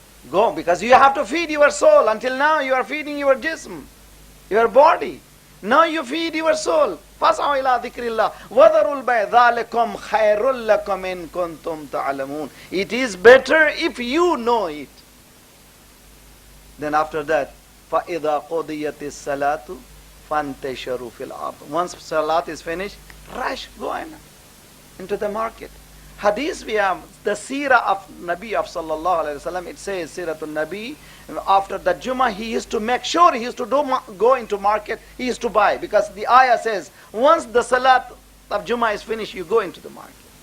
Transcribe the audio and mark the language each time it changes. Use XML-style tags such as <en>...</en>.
<en>Go, because you have to feed your soul. Until now you are feeding your jism, your body. Now you feed your soul.</en> <ar>فَاسْعَوْا إِلَىٰ ذِكْرِ اللَّهِ وَذَرُوا الْبَيْعَ ذَلِكُمْ خَيْرٌ لَكُمْ إِن كُنتُمْ تَعْلَمُونَ.</ar> <en>It is better if you know it. Then after that,</en> <ar>فَإِذَا قُضِيَتِ الصَّلَاةُ فَانْتَشِرُوا فِي الْأَرْضِ.</ar> <en>Once salat is finished, rush, go into the market. Hadith we have the seerah of Nabi of sallallahu alaihi wasallam. It says seeratul Nabi. After the Jummah, he used to make sure he used to go into market. He used to buy, because the ayah says once the salat of Jummah is finished, you go into the market.</en>